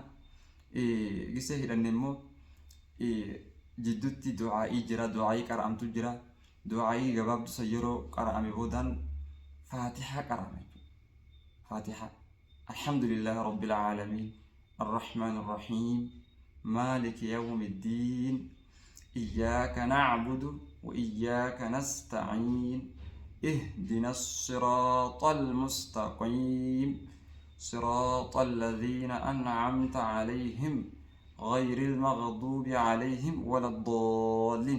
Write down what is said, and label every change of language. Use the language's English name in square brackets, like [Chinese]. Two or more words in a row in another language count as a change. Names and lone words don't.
[Oromo] Gisee hidhanne immoo jidduutti du'aa'ii jira, du'aa'ii qara'amtu jira. Du'aa'ii gabaabdu san yeroo qara'ame boodaan faatihaa qara'ame jechuudha. [Arabic] Faatihaa الحمد لله رب العالمين الرحمن الرحيم مالك يوم الدين إياك نعبد وإياك نستعين اهدنا الصراط المستقيم صراط الذين أنعمت عليهم غير المغضوب عليهم ولا الضالين.